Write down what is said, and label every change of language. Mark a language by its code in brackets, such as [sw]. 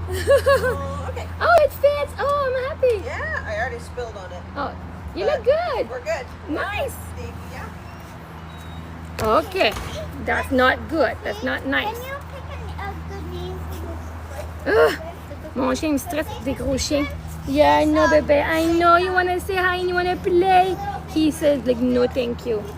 [en] Okay. Oh, it fits. Oh, I'm happy. Yeah, I already spilled on it. Oh, you look good. We're good. Nice. Steve, yeah. Okay, that's not good. That's not nice. Can you pick a good name for this? Ugh. [fr] Mon chien me stresse avec des gros chiens. [en] Yeah, I know, baby. I know you want to say hi and you want to play. He says, like, no, thank you.